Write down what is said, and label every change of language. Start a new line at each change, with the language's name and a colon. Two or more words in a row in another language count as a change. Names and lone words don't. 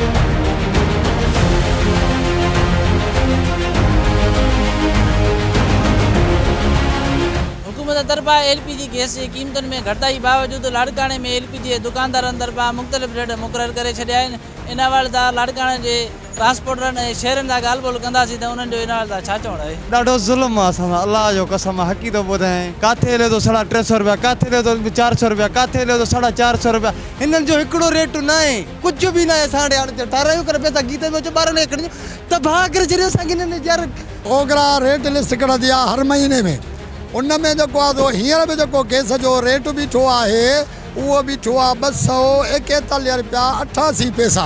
Sindhi: हुकूमत तरफ़ा LPG गैस जी क़ीमतुनि में घटिताई बावजूदि लाड़काणे में LPG दुकानदारनि तरफ़ा मुख़्तलिफ़ रेट मुक़ररु करे छॾिया आहिनि। इन वाले लाड़काणे जे ट्रांसपोर्टरनि ऐं शहरनि सां ॻाल्हि ॿोल कंदासीं त उन्हनि जो इन वाले छा चवणु आहे। ॾाढो ज़ुल्म आहे असां सां, अलाह जो कसम हक़ी थो ॿुधायां। काथे ले तो 350 रुपया, काथे ले तो 400 रुपया, काथे ले तो 450 रुपया। इन्हनि जो हिकिड़ो रेट न आहे, कुझु बि न आहे। 8.5 18 करे पैसा गीते में 12 ने करियूं तबाह करे छॾियो असांखे इन्हनि यार। ओगरा
English: rate list
Sindhi: कढंदी आहे हर महीने में। उन में जेको आहे तो हींअर बि जेको गैस जो रेट बीठो आहे उहो बीठो आहे 241 रुपया 88 पैसा।